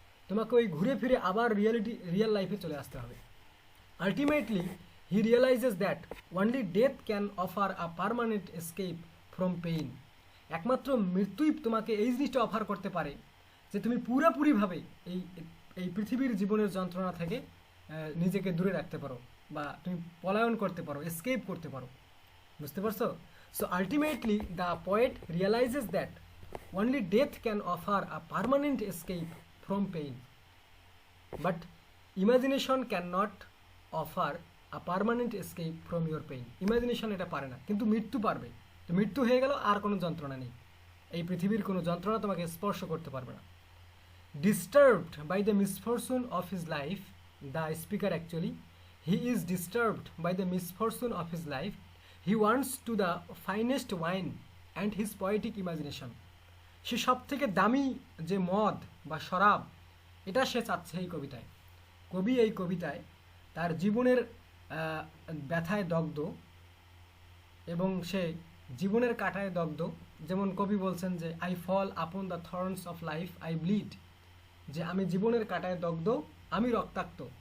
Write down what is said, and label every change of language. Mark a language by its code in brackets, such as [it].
[bn] তোমাকে ওই ঘুরে ফিরে আবার রিয়েল লাইফে চলে আসতে হবে। [en] Ultimately he realizes that only death can offer a permanent escape from pain. [bn] একমাত্র মৃত্যুই তোমাকে এই জিনিসটা অফার করতে পারে যে তুমি পুরোপুরিভাবে এই এই পৃথিবীর জীবনের যন্ত্রণা থেকে নিজেকে দূরে রাখতে পারো বা তুমি পলায়ন করতে পারো, এসকেপ করতে পারো। বুঝতে পারছো? [en] So ultimately the poet realizes that only death can offer a permanent escape from pain, but imagination cannot offer a permanent escape from your pain. [bn] Imagination এটা পারে না, কিন্তু মৃত্যু পারবে। তো মৃত্যু হয়ে গেল, আর কোনো যন্ত্রণা নেই, এই পৃথিবীর কোনো যন্ত্রণা তোমাকে স্পর্শ করতে পারবে না। [en] Disturbed by the misfortune of his life, the speaker actually, he is disturbed by the misfortune of his life. He wants to the finest wine and his poetic imagination. [bn] সে সব থেকে দামি যে মদ বা শরাব, এটা সে চাচ্ছে এই কবিতায়। কবি এই কবিতায় তার জীবনের ব্যথায় দগ্ধ এবং সে জীবনের কাঁটায় দগ্ধ, যেমন কবি বলছেন যে [en] I fall upon the thorns of life I bleed, [bn] যে আমি জীবনের কাঁটায় দগ্ধ, আমি রক্তাক্ত।